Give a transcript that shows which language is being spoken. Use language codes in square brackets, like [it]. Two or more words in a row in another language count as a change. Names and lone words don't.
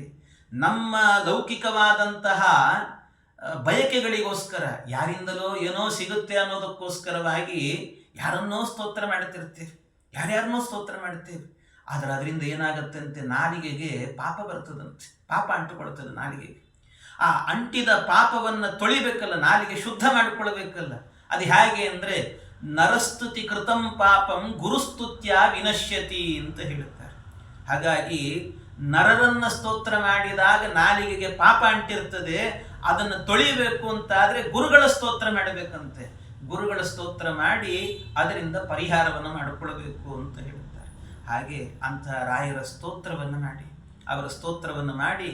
[kn] ನಮ್ಮ ಲೌಕಿಕವಾದಂತಹ ಬಯಕೆಗಳಿಗೋಸ್ಕರ, ಯಾರಿಂದಲೋ ಏನೋ ಸಿಗುತ್ತೆ ಅನ್ನೋದಕ್ಕೋಸ್ಕರವಾಗಿ ಯಾರನ್ನೋ ಸ್ತೋತ್ರ ಮಾಡ್ತಿರ್ತೀವಿ, ಯಾರ್ಯಾರನ್ನೋ ಸ್ತೋತ್ರ ಮಾಡ್ತೇವೆ. ಆದರೆ ಅದರಿಂದ ಏನಾಗತ್ತಂತೆ, ನಾಲಿಗೆಗೆ ಪಾಪ ಬರ್ತದಂತೆ, ಪಾಪ ಅಂಟುಕೊಳ್ತದೆ ನಾಲಿಗೆಗೆ. ಆ ಅಂಟಿದ ಪಾಪವನ್ನು ತೊಳಿಬೇಕಲ್ಲ, ನಾಲಿಗೆ ಶುದ್ಧ ಮಾಡಿಕೊಳ್ಬೇಕಲ್ಲ. ಅದು ಹೇಗೆ ಅಂದರೆ [sa] ನರಸ್ತುತಿ ಕೃತಂ ಪಾಪಂ ಗುರುಸ್ತುತ್ಯ ವಿನಶ್ಯತಿ [kn] ಅಂತ ಹೇಳುತ್ತಾರೆ. ಹಾಗಾಗಿ ನರರನ್ನ ಸ್ತೋತ್ರ ಮಾಡಿದಾಗ ನಾಲಿಗೆಗೆ ಪಾಪ ಅಂಟಿರ್ತದೆ, ಅದನ್ನು ತೊಳಿಬೇಕು ಅಂತಾದರೆ ಗುರುಗಳ ಸ್ತೋತ್ರ ಮಾಡಬೇಕಂತೆ. ಗುರುಗಳ ಸ್ತೋತ್ರ ಮಾಡಿ ಅದರಿಂದ ಪರಿಹಾರವನ್ನು ಮಾಡಿಕೊಳ್ಬೇಕು ಅಂತ ಹೇಳುತ್ತಾರೆ. ಹಾಗೆ ಅಂಥ ರಾಯರ ಸ್ತೋತ್ರವನ್ನು ಮಾಡಿ, ಅವರ ಸ್ತೋತ್ರವನ್ನು ಮಾಡಿ.